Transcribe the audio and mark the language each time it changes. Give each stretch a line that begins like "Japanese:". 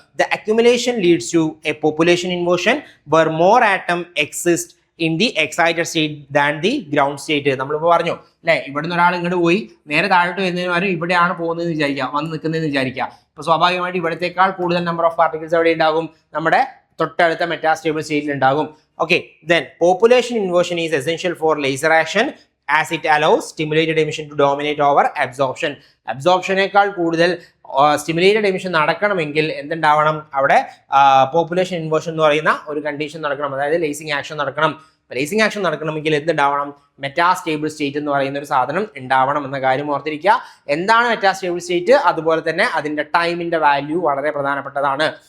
English: The accumulation leads to a population inversion where more atom exist in the excited state than the ground state.
Malayalam: നമ്മളിപ്പോൾ പറഞ്ഞു അല്ലേ, ഇവിടുന്ന് ഒരാൾ ഇങ്ങോട്ട് പോയി നേരെ താഴോട്ട് വരുന്നതിന് പകരം ഇവിടെയാണ് പോകുന്നതെന്ന് വിചാരിക്കുക, വന്ന് നിൽക്കുന്നതെന്ന് വിചാരിക്കുക. അപ്പോൾ സ്വാഭാവികമായിട്ട് ഇവിടത്തേക്കാൾ കൂടുതൽ നമ്പർ ഓഫ് പാർട്ടിക്കിൾസ് എവിടെ ഉണ്ടാകും, നമ്മുടെ തൊട്ടടുത്ത മെറ്റാസ്റ്റേബിൾ സ്റ്റേറ്റിൽ ഉണ്ടാകും.
English: Okay, then population inversion is essential for laser action as it allows stimulated emission to dominate over absorption.
Malayalam: അബ്സോർപ്ഷനേക്കാൾ കൂടുതൽ സ്റ്റിമുലേറ്റഡ് എമിഷൻ നടക്കണമെങ്കിൽ എന്തുണ്ടാവണം, അവിടെ പോപ്പുലേഷൻ ഇൻവേർഷൻ എന്ന് പറയുന്ന ഒരു കണ്ടീഷൻ നടക്കണം, അതായത് ലേസിങ് ആക്ഷൻ നടക്കണം. ലേസിങ് ആക്ഷൻ നടക്കണമെങ്കിൽ എന്തുണ്ടാവണം, മെറ്റാസ്റ്റേബിൾ സ്റ്റേറ്റ് എന്ന് പറയുന്ന ഒരു സാധനം ഉണ്ടാവണം എന്ന കാര്യം ഓർത്തിരിക്കുക. എന്താണ് മെറ്റാസ്റ്റേബിൾ സ്റ്റേറ്റ്, അതുപോലെ തന്നെ അതിന്റെ ടൈമിന്റെ വാല്യൂ വളരെ പ്രധാനപ്പെട്ടതാണ്.